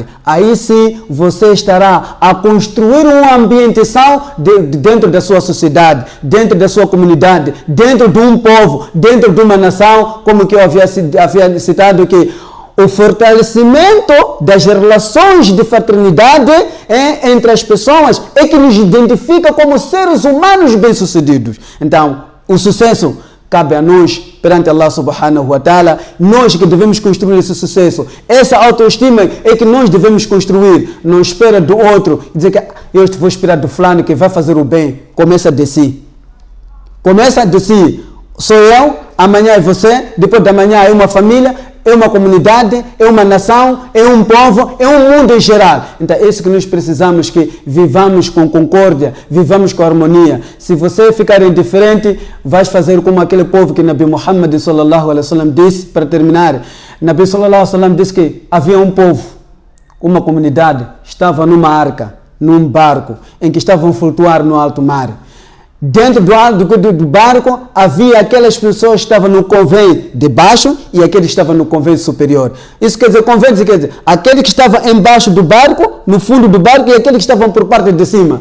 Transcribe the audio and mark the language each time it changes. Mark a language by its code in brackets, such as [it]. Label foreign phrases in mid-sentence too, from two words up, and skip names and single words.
[pt] Aí sim você estará a construir uma ambientação dentro da sua sociedade, dentro da sua comunidade, dentro de um povo, dentro de uma nação, como que eu havia citado que o fortalecimento das relações de fraternidade entre as pessoas é que nos identifica como seres humanos bem-sucedidos. Então, o sucesso cabe a nós perante Allah [ar] سبحانه وتعالى, [pt] nós que devemos construir esse sucesso. Essa autoestima é que nós devemos construir. Não espera do outro, dizer que eu vou esperar do fulano que vai fazer o bem. Começa de si. Começa de si. Sou eu, amanhã é você, depois da manhã é uma família, é uma comunidade, é uma nação, é um povo, é um mundo em geral. Então é isso que nós precisamos, que vivamos com concórdia, vivamos com harmonia. Se você ficar indiferente, vais fazer como aquele povo que [ar] نبي محمد صلى الله عليه وسلم [pt] disse, para terminar. [ar] نبي صلى الله عليه وسلم [pt] disse que havia um povo, uma comunidade, estava numa arca, num barco, em que estavam a flutuar no alto mar. Dentro do barco havia aquelas pessoas que estavam no convés de baixo e aqueles que estavam no convés superior. Isso quer dizer, convés quer dizer, aquele que estava embaixo do barco, no fundo do barco, e aqueles que estavam por parte de cima.